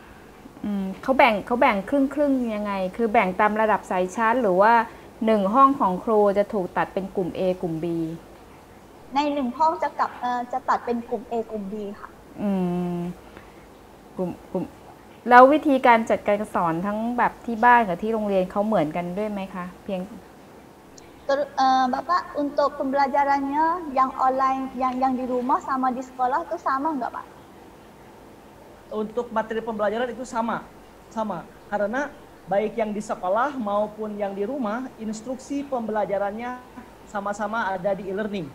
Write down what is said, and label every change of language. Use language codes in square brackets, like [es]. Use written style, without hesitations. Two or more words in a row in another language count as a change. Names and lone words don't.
[th] เขาแบ่งครึ่งยังไงคือแบ่งตามระดับสายชั้นหรือว่า1ห้องของครูจะถูกตัดเป็นกลุ่ม A กลุ่ม B ใน1ห้องจะตัดเป็นกลุ่ม A กลุ่ม B ค่ะ กลุ่มแล้ววิธีการจัดการสอนทั้งแบบที่บ้านกับที่โรงเรียนเขาเหมือนกันด้วยไหมคะเพียง [id] Bapak untuk pembelajarannya yang online yang di rumah sama di sekolah itu sama nggak Pak? Untuk materi pembelajaran itu sama karena baik yang di sekolah maupun yang di rumah instruksi pembelajarannya sama-sama ada di e-learning.